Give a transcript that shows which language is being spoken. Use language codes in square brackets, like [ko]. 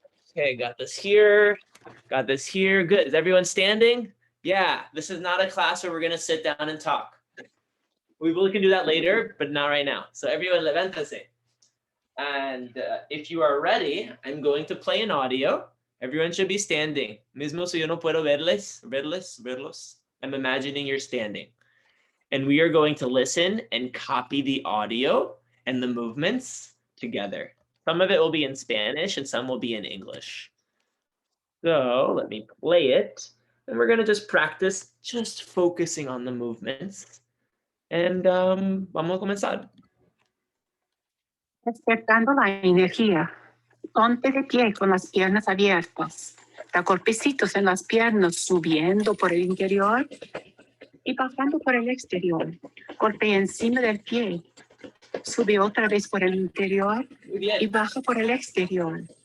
[en] Okay, got this here. Got this here. Good. Is everyone standing? Yeah, this is not a class where we're going to sit down and talk. We can do that later, but not right now. So everyone, levántase. And if you are ready, I'm going to play an audio. Everyone should be standing. [es] Mismo si yo no puedo verlos. [en] I'm imagining you're standing. And we are going to listen and copy the audio and the movements together. Some of it will be in Spanish and some will be in English. So let me play it. And we're going to just practice just focusing on the movements. [es] And vamos a comenzar. Despertando la energía. Ponte de pie con las piernas abiertas. Da golpecitos en las piernas, subiendo por el interior y bajando por el exterior. Golpea encima del pie. Sube otra vez por el interior y baja por el exterior.